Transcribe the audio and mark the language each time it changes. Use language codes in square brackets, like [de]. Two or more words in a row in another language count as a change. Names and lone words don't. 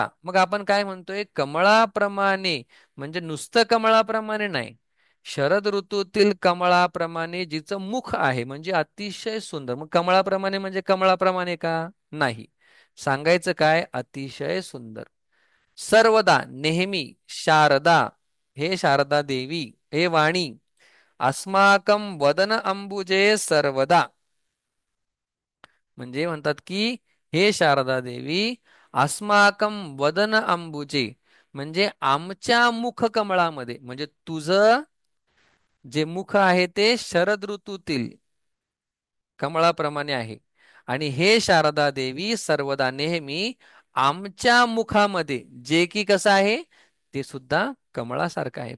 [mr] मग आपण काय म्हणतोय, कमळाप्रमाणे, म्हणजे नुसतं कमळाप्रमाणे नाही, शरद ऋतूतील कमळाप्रमाणे जिचं मुख आहे, म्हणजे अतिशय सुंदर. मग कमळाप्रमाणे म्हणजे कमळाप्रमाणे का, नाही, सांगायचं काय, अतिशय सुंदर. सर्वदा नेहमी, शारदा, हे शारदा देवी, हे वाणी, [sa] अस्माकं वदन अंबुजे सर्वदा. [mr] म्हणजे म्हणतात की, हे शारदा देवी, [sa] अस्माकं वदन अंबुजे, [mr] म्हणजे आमच्या मुख कमळामध्ये, म्हणजे तुझं जे मुख आहे ते शरद ऋतूतील कमळाप्रमाणे आहे. आणि हे शारदा देवी, सर्वदा नेहमी आमच्या मुखामध्ये, जे की कसं आहे, ते सुद्धा कमळासारखं आहे.